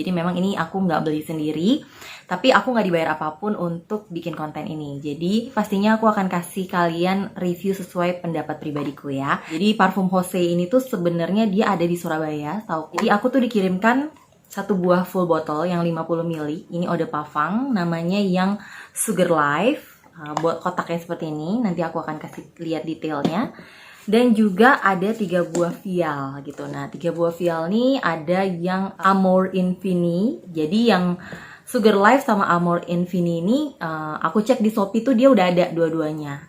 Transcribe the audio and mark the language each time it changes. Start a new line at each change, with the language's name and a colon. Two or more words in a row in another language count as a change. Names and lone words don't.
Indonesian: Jadi memang ini aku nggak beli sendiri, tapi aku nggak dibayar apapun untuk bikin konten ini. Jadi pastinya aku akan kasih kalian review sesuai pendapat pribadiku ya. Jadi parfum Jose ini tuh sebenarnya dia ada di Surabaya, tahu. Jadi aku tuh dikirimkan satu buah
English: full bottle
Indonesian: yang 50 ml.
French: Ini eau de parfum,
Indonesian: namanya yang Sugar Life. Buat kotaknya seperti ini, nanti aku akan kasih lihat detailnya. Dan juga ada 3 buah vial gitu. Nah, 3 buah vial nih ada yang Amor Infini. Jadi yang Sugar Life sama Amor Infini ini aku cek di Shopee tuh dia udah ada dua-duanya.